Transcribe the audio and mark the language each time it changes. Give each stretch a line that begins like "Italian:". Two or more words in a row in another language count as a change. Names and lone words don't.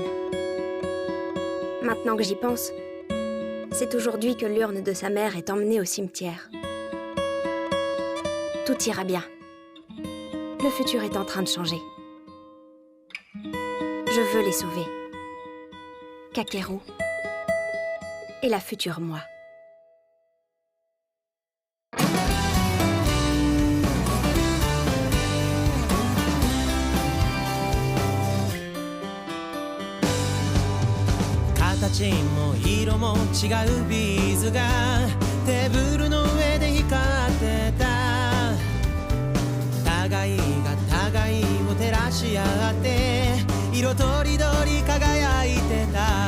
French: Maintenant que j'y pense, c'est aujourd'hui que l'urne de sa mère est emmenée au cimetière. Tout ira bien. Le futur est en train de changer. Je veux les sauver. Kakeru et la future moi.
Japanese: 形も色も違うビーズがテーブルの上で光ってた互いが互いを照らし合って色とりどり輝いてた